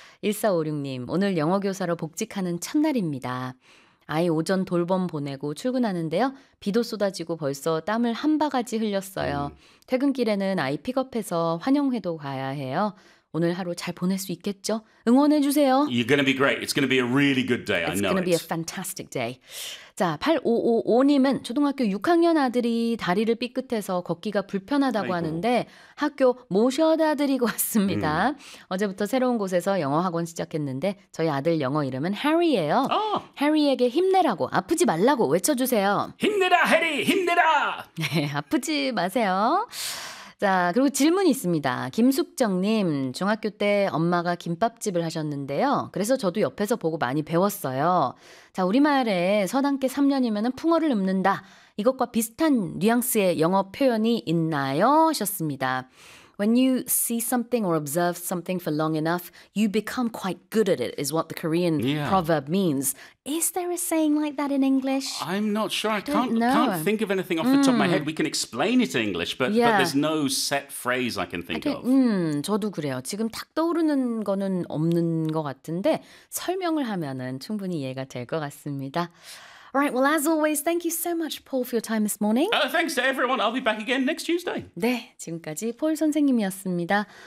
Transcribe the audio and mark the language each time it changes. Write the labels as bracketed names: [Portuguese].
[Korean] 1456님, 오늘 영어교사로 복직하는 첫날입니다. 아이 오전 돌봄 보내고 출근하는데요. 비도 쏟아지고 벌써 땀을 한 바가지 흘렸어요. 퇴근길에는 아이 픽업해서 환영회도 가야 해요. 오늘 하루 잘 보낼 수 있겠죠? 응원해 주세요. [English] You're going to be great. It's going to be a really good day. It's I know it. It's going to be a fantastic day. [Korean] 자, 8555님은 초등학교 6학년 아들이 다리를 삐끗해서 걷기가 불편하다고 아이고. 하는데 학교 모셔다 드리고 왔습니다. 어제부터 새로운 곳에서 영어 학원 시작했는데 저희 아들 영어 이름은 해리예요. 해리에게 힘내라고, 아프지 말라고 외쳐주세요. 힘내라, 해리! 힘내라! 네, 아프지 마세요. 자, 그리고 질문이 있습니다. 김숙정님, 중학교 때 엄마가 김밥집을 하셨는데요. 그래서 저도 옆에서 보고 많이 배웠어요. 자, 우리말에 서당께 3년이면 풍어를 읊는다. 이것과 비슷한 뉘앙스의 영어 표현이 있나요? 하셨습니다. [English] When you see something or observe something for long enough, you become quite good at it, is what the Korean proverb means. Is there a saying like that in English? I'm not sure. I can't think of anything off the top of my head. We can explain it in English, but there's no set phrase I can think of. [Korean] 저도 그래요. 지금 딱 떠오르는 거는 없는 것 같은데 설명을 하면은 충분히 이해가 될 것 같습니다. [English] All right, well, as always, thank you so much, Paul, for your time this morning. Thanks to everyone. I'll be back again next Tuesday. [Korean] 네, 지금까지 폴 선생님이었습니다.